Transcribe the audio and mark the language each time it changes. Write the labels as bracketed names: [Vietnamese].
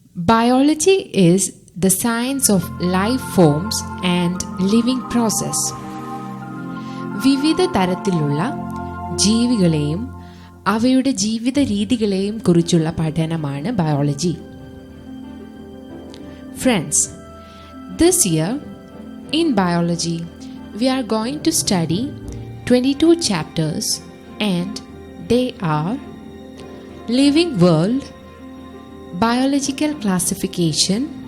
[English] Biology is the science of life forms and living process. [Malayalam] വിവിധ തരത്തിലുള്ള ജീവികളെയും അവയുടെ ജീവിത രീതികളെയും കുറിച്ചുള്ള പഠനമാണ് biology. [English] Friends, this year in biology we are going to study 22 chapters and they are living world, biological classification,